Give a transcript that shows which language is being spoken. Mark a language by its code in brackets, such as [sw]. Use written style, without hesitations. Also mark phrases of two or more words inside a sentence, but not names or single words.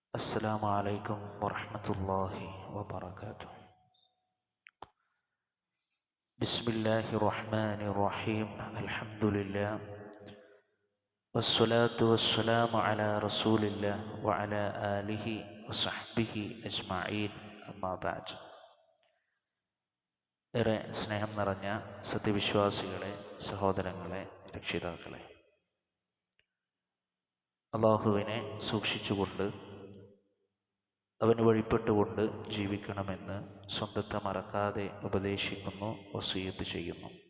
[ar] السلام عليكم ورحمة الله وبركاته. بسم الله الرحمن الرحيم. الحمد لله والصلاة والسلام على رسول الله وعلى آله وصحبه أجمعين. أما بعد. [ml] ഏറെ സ്നേഹം നിറഞ്ഞ സത്യവിശ്വാസികളെ, സഹോദരങ്ങളെ, രക്ഷിതാക്കളെ, അള്ളാഹുവിനെ സൂക്ഷിച്ചുകൊണ്ട് അവന് വഴിപ്പെട്ടുകൊണ്ട് ജീവിക്കണമെന്ന് സ്വന്തത്തെ മറക്കാതെ ഉപദേശിക്കുന്നു, വസിയ്യത്ത് ചെയ്യുന്നു.